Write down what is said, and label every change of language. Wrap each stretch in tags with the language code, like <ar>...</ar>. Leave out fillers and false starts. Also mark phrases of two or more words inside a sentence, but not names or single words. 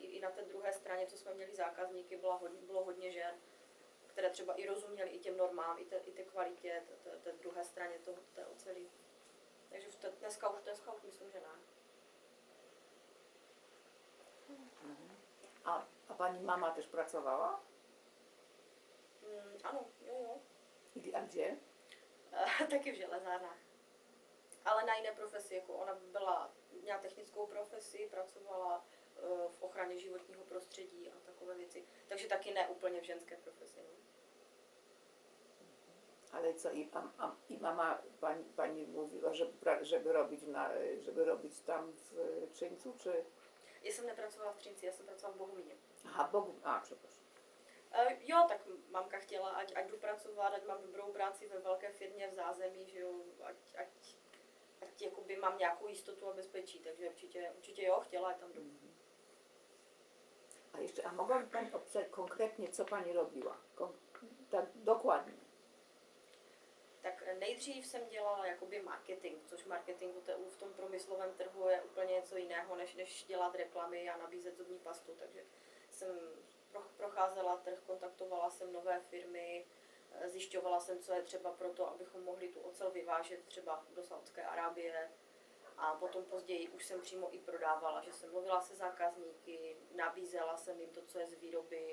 <cs>I na té druhé straně, co jsme měli zákazníky, bylo hodně žen, které třeba i rozuměly i těm normám, i té kvalitě, té druhé straně té oceli. Takže dneska už myslím, že ne.</cs> <pl>A paní mama też pracowała?</pl> <cs>Ano, jo.</cs> <pl>A gdzie?</pl> <cs>Taky v železárnách. Ale na jiné profesi, jako ona měla technickou profesi, pracovala v ochraně životního prostředí a takové věci. Takže taky ne úplně v ženské profesi. No.</cs> <pl>Ale co, i mama pani mówiła, żeby robić tam w Czyńcu, czy?</pl> <cs>Já jsem nepracovala v Třinci, já jsem pracovala v Bohumíně.</cs> <pl>Aha, przepraszam.</pl> <cs>Jo, tak mamka chtěla, ať jdu pracovat, ať mám dobrou práci ve velké firmě v zázemí, že jo, ať jakoby mám nějakou jistotu a bezpečí, takže určitě jo, chtěla, ať tam jdu.</cs> <pl>A mogłaby pani opisać konkrétně, co pani robiła? Tak dokładnie.</pl> <cs>Tak nejdřív jsem dělala jakoby marketing, což marketingu v tom průmyslovém trhu je úplně něco jiného, než dělat reklamy a nabízet zubní pastu, takže jsem procházela trh, kontaktovala jsem nové firmy, zjišťovala jsem, co je třeba pro to, abychom mohli tu ocel vyvážet třeba do Saúdské Arábie a potom později už jsem přímo i prodávala, že jsem mluvila se zákazníky, nabízela jsem jim to, co je z výroby.</cs>